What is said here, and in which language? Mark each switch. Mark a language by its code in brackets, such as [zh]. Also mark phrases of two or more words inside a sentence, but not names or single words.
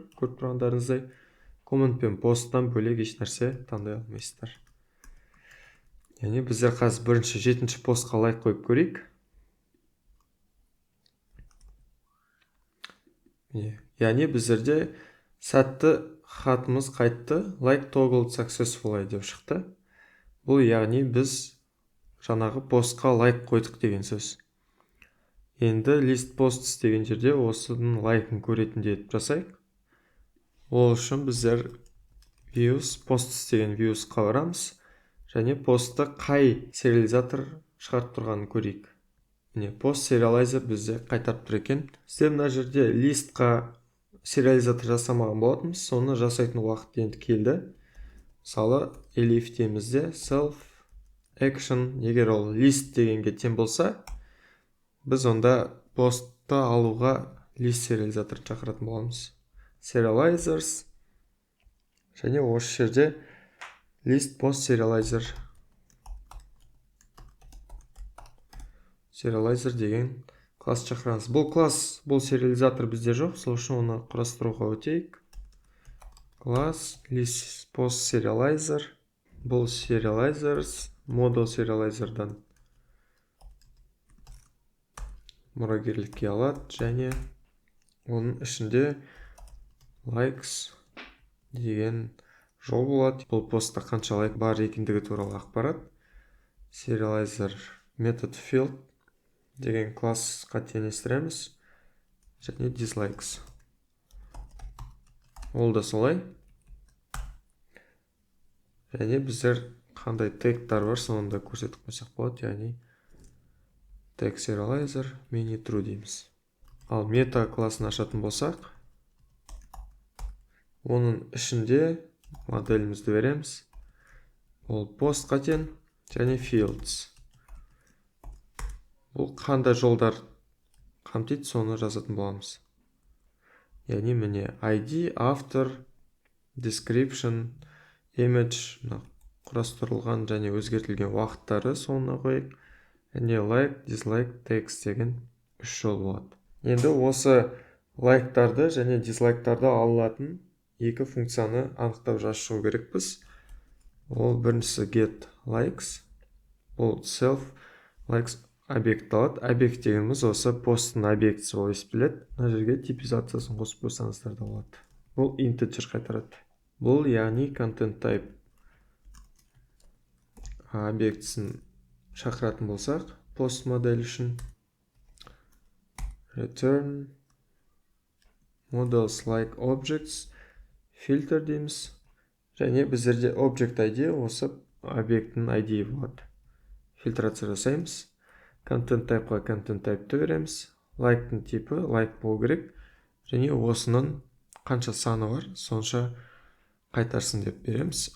[kk] Көріп тұрғандарыңыздай, коммент пен посттан бөлек еш нәрсе таңдай алмайсыздар. Яғни біздер қазір бірінші 7-ші постқа лайк қойып көрейік. Яғни біздерде сәтті хатымыз қайтты, [en] like toggled successfully деп шықты. [kk] Бұл яғни біз жаңағы постқа лайк қойдық деген сөз. Енді [en] list posts [kk] деген жерде осының лайкын көретінде етіп жасайық. Ол үшін біздер [en] views, posts [kk] деген viewsқа барамыз. Және постты қай сериализатор шығарып тұрғанын көрейік. Міне, [en] post serializer [kk] бізде қайтарып тұр екен. Бізде мына жерде листқа сериализатор жасамаған болатынбыз, соны жасайтын уақыт енді келді. Мысалы, elif темізде [en] self action, [kk] егер ол list дегенге тең болса, біз онда постты алуға list сериализаторын шақыратын боламыз. [en] Serializers. [kk] Және осы жерде [en] list post serializer. [kk] Serializer деген класс шақырамыз. Бұл класс, бұл сериализатор бізде жоқ, сол үшін оны құрастыруға өтейік. [en] Класс list post serializer. [kk] Бұл [en] serializers, model serializer'дан [kk] мұрагерлікке алады, және оның ішінде likes деген жол болады. Бұл постта қанша лайк бар екендігі туралы ақпарат. [en] Serializer method field [kk] деген классқа теңестіреміз, және dislikes. Ол да солай. Және біздер қандай тегтар бар, соны да көрсетіп қойсақ болады. [en] Яғни text serializer mini true дейміз. [kk] Ал мета классын ашатын болсақ, оның ішінде моделімізді береміз. Ол postқа тең және fields. Бұл қандай жолдар қамтиды, соны жазатын боламыз. Яғни міне ID, автор, [en] description, image, [kk] құрастырылған және өзгертілген уақыттары соны қойып, және [en] like, dislike, text [kk] деген 3 жол болады. Енді осы лайктарды және дизлайктарды алатын екі функцияны анықтап жазу керекпіз. Ол біріншісі [en] get likes, [kk] ол [en] self likes [kk] объект алады. Объект дегеніміз осы посттың объектісі болып есептеледі. Мына жерге типизациясын қосып қойсаңыздар да болады. Бұл integer қайтарады. Бұл яғни [en] content type [kk] объектісін шақыратын болсақ, post модель үшін [en] return models like objects filter [kk] дейміз. Және біздерде [en] object ID [kk] осы объекттің ID болады. Фильтрация жасаймыз. [en] Content type'ға content type'ті [kk] береміз. Like'тың типі like болу керек. Және осының қанша саны бар, сонша қайтарсын деп береміз.